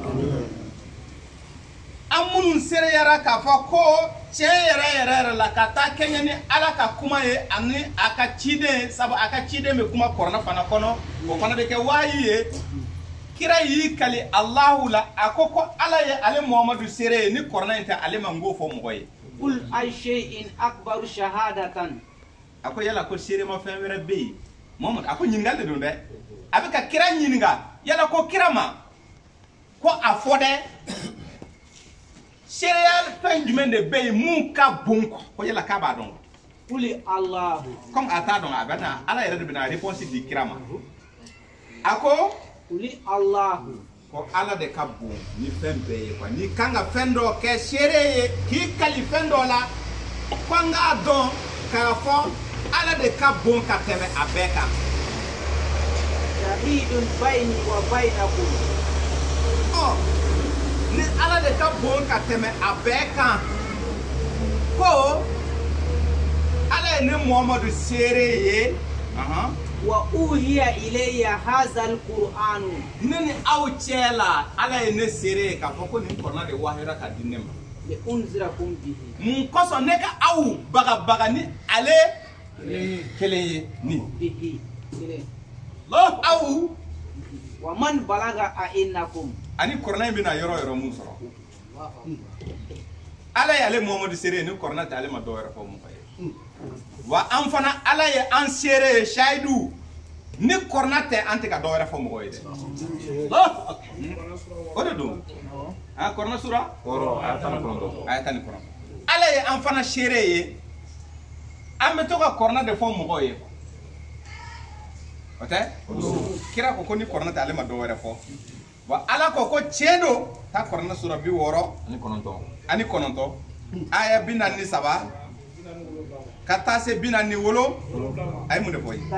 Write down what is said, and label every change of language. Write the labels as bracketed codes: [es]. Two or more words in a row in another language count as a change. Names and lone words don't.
[bm] an minnu sereyara k'a fɔ ko tiɲɛ yɛrɛ la ka taa kɛɲɛ ni Ala ka kuma ye ani a ka ciden sabu a ka ciden bɛ kuma Kuranɛ fana kɔnɔ o fana bɛ kɛ wahayi ye kira y'i kali Alahu la a ko Ala ye ale Muhamadu sere ye ni Kuranɛ in tɛ ale ma n k'o fɔ mɔgɔ ye [ar] قل أي شيء أكبر شهادة [bm] a ko yala ko serema fɛn wɛrɛ bɛ yen Muhamadu a ko ɲininkali de don dɛ a bɛ ka kira ɲininka yala ko kira ma ko a fɔ dɛ sereya fɛn jumɛn de bɛ yen mun ka bon ko yala k'a b'a dɔn [ar] قل الله [bm] comme a t'a dɔn a bɛ na Ala yɛrɛ de bɛna réponse di kira ma a ko [ar] قل الله [bm] ko Ala de ka bon ni fɛn bɛɛ ye quoi ni kan ka fɛn dɔ kɛ seere ye k'i kali fɛn dɔ la ko an k'a dɔn k'a fɔ Ala de ka bon ka tɛmɛ a bɛɛ kan [ar] شهيد بيني وبينكم [bm] ni Ala de ka bon ka tɛmɛ a bɛɛ kan ko Ala ye ne Muhamadu seere ye [ar] وأوحي إلي هذا القرآن [bm] ne ni aw cɛ la Ala ye ne seere ye k'a fɔ ko nin Kuranɛ de wahira ka di ne ma [ar] لأنذركم به [bm] mun kosɔn ne ka aw bagabaga ni ale kelen ye ni [ar] به [bm] aw [ar] ومن بلغ أئنكم [bm] ani Kuranɛ in bɛna yɔrɔ mun sɔrɔ Ala ye ale Muhamadu seere ye ni Kuranɛ tɛ ale ma dɔw yɛrɛ fɔ mɔgɔ ye wa an fana Ala ye an seere ye Sayidu ni korna tɛ an tɛ ka dɔ wɛrɛ fɔ mɔgɔ ye dɛ o de don korna sura aya 19 ala ye an fana seere ye an bɛ to ka korna de fɔ mɔgɔ ye o tɛ kira ko ni korna tɛ ale ma dɔ wɛrɛ fɔ wa ala ko tiɲɛ don ta korna sura 69 aya 43 ka taa se 47 ay mun de fɔ ye